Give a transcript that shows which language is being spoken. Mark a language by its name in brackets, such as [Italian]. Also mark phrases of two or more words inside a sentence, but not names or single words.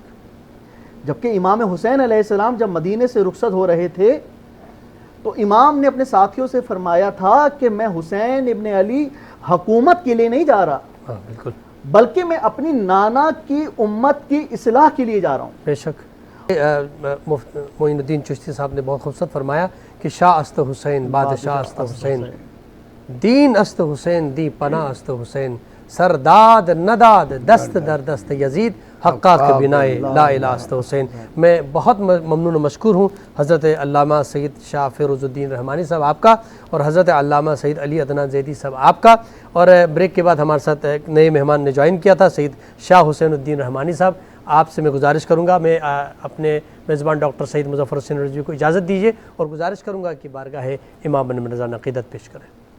[Urdu] جبکہ امام حسین [Arabic] علیہ السلام [Urdu] جب مدینے سے رخصت ہو رہے تھے تو امام نے اپنے ساتھیوں سے فرمایا تھا کہ میں حسین ابن علی حکومت کے لیے نہیں جا رہا، ہاں بالکل، بلکہ میں اپنی نانا کی امت کی اصلاح کے لیے جا رہا ہوں. بے شک. معین الدین چشتی صاحب نے بہت خوبصورت فرمایا کہ [Persian] شاہ است حسین بادشاہ است حسین، دین است حسین دی پناہ است حسین، سرداد نداد دست در دست یزید حقا کے بنائے لا الہ است حسین. [Urdu] میں بہت ممنون و مشکور ہوں حضرت علامہ سید شاہ فیروز الدین رحمانی صاحب آپ کا اور حضرت علامہ سید علی عدنان زیدی صاحب آپ کا. اور بریک کے بعد ہمارے ساتھ ایک نئے مہمان نے جوائن کیا تھا سید شاہ حسین الدین رحمانی صاحب. آپ سے میں گزارش کروں گا، میں اپنے میزبان ڈاکٹر سید مظفر حسین رضوی کو اجازت دیجیے اور گزارش کروں گا کہ بارگاہ امام بن مرزا عقیدت پیش کریں.